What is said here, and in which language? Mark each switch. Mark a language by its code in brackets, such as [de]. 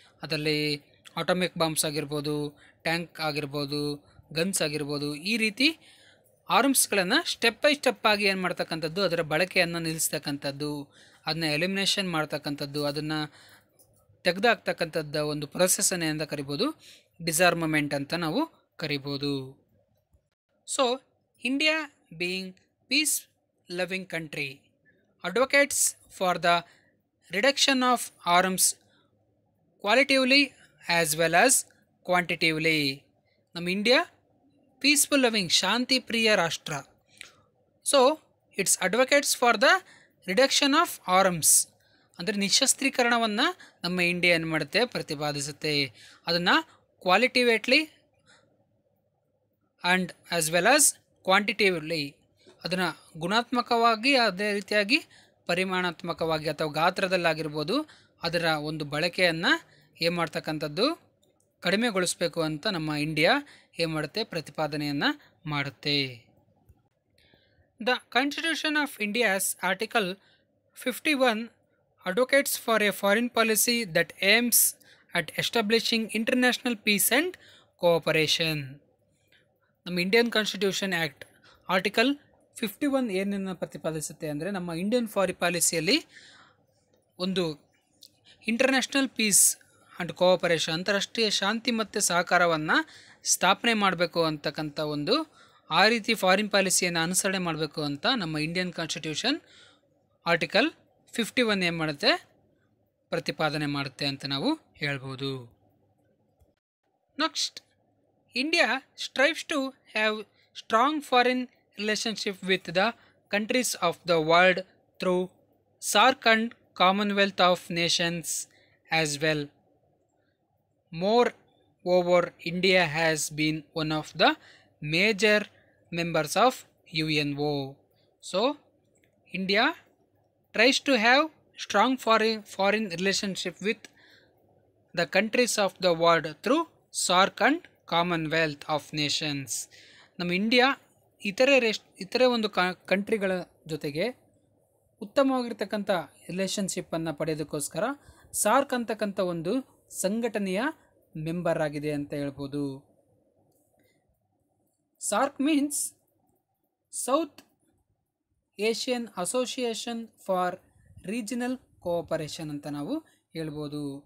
[kn] ಅದರಲ್ಲಿ atomic bombs ಆಗಿರ್ಬೋದು, tank ಆಗಿರ್ಬೋದು, ಗನ್ಸ್ ಆಗಿರ್ಬೋದು, ಈ ರೀತಿ ಆರ್ಮ್ಸ್ಗಳನ್ನು ಸ್ಟೆಪ್ ಬೈ ಸ್ಟೆಪ್ ಆಗಿ ಏನು ಮಾಡ್ತಕ್ಕಂಥದ್ದು, ಅದರ ಬಳಕೆಯನ್ನು ನಿಲ್ಲಿಸ್ತಕ್ಕಂಥದ್ದು, ಅದನ್ನ ಎಲಿಮಿನೇಷನ್ ಮಾಡ್ತಕ್ಕಂಥದ್ದು, ಅದನ್ನು ತೆಗೆದುಹಾಕ್ತಕ್ಕಂಥದ್ದು ಒಂದು ಪ್ರೊಸೆಸನ್ನು ಏನಂತ ಕರಿಬೋದು, ಡಿಸಾರ್ಮಮೆಂಟ್ ಅಂತ ನಾವು ಕರಿಬೋದು. [en] So India being peace loving country advocates for the reduction of arms qualitatively as well as quantitatively. [kn] ನಮ್ಮ ಇಂಡಿಯಾ ಪೀಸ್ಫುಲ್ ಲವಿಂಗ್, ಶಾಂತಿ ಪ್ರಿಯ ರಾಷ್ಟ್ರ. [en] so it's advocates for the reduction of arms [kn] ಅಂದರೆ ನಿಶಸ್ತ್ರೀಕರಣವನ್ನು ನಮ್ಮ ಇಂಡಿಯಾ ಏನು ಮಾಡುತ್ತೆ, ಪ್ರತಿಪಾದಿಸುತ್ತೆ. ಅದನ್ನು [en] qualitatively and as well as quantitatively, [kn] ಅದನ್ನು ಗುಣಾತ್ಮಕವಾಗಿ ಅದೇ ರೀತಿಯಾಗಿ ಪರಿಮಾಣಾತ್ಮಕವಾಗಿ ಅಥವಾ ಗಾತ್ರದಲ್ಲಾಗಿರ್ಬೋದು ಅದರ ಒಂದು ಬಳಕೆಯನ್ನು ಏನು ಮಾಡ್ತಕ್ಕಂಥದ್ದು, ಕಡಿಮೆಗೊಳಿಸಬೇಕು ಅಂತ ನಮ್ಮ ಇಂಡಿಯಾ ಏನು ಮಾಡುತ್ತೆ, ಪ್ರತಿಪಾದನೆಯನ್ನು ಮಾಡುತ್ತೆ. [en] The constitution of India's article 51 advocates for a foreign policy that aims at establishing international peace and cooperation. [kn] ನಮ್ಮ ಇಂಡಿಯನ್ ಕಾನ್ಸ್ಟಿಟ್ಯೂಷನ್ ಆ್ಯಕ್ಟ್ ಆರ್ಟಿಕಲ್ 51 ಏನನ್ನು ಪ್ರತಿಪಾದಿಸುತ್ತೆ ಅಂದರೆ, ನಮ್ಮ ಇಂಡಿಯನ್ ಫಾರಿನ್ ಪಾಲಿಸಿಯಲ್ಲಿ ಒಂದು [en] international peace and cooperation, [kn] ಅಂತಾರಾಷ್ಟ್ರೀಯ ಶಾಂತಿ ಮತ್ತು ಸಹಕಾರವನ್ನು ಸ್ಥಾಪನೆ ಮಾಡಬೇಕು ಅಂತಕ್ಕಂಥ ಒಂದು ಆ ರೀತಿ ಫಾರಿನ್ ಪಾಲಿಸಿಯನ್ನು ಅನುಸರಣೆ ಮಾಡಬೇಕು ಅಂತ ನಮ್ಮ ಇಂಡಿಯನ್ ಕಾನ್ಸ್ಟಿಟ್ಯೂಷನ್ ಆರ್ಟಿಕಲ್ 51 ಏನು ಮಾಡುತ್ತೆ, ಪ್ರತಿಪಾದನೆ ಮಾಡುತ್ತೆ ಅಂತ ನಾವು ಹೇಳ್ಬೋದು. [en] Next, India strives to have strong foreign relationship with the countries of the world through SAARC and Commonwealth of Nations as well. Moreover, India has been one of the major members of UNO. So, India tries to have strong foreign relationship with the countries of the world through SAARC and Commonwealth of Nations. [kn] ನಮ್ಮ India ಇತರೆ ಒಂದು ಕಂಟ್ರಿಗಳ ಜೊತೆಗೆ ಉತ್ತಮವಾಗಿರ್ತಕ್ಕಂಥ ರಿಲೇಷನ್ಶಿಪ್ಪನ್ನು ಪಡೆಯೋದಕ್ಕೋಸ್ಕರ SAARC ಅಂತಕ್ಕಂಥ ಒಂದು ಸಂಘಟನೆಯ member ಆಗಿದೆ ಅಂತ ಹೇಳ್ಬೋದು. [en] SAARC means South Asian association for regional cooperation [kn] ಅಂತ ನಾವು ಹೇಳ್ಬೋದು.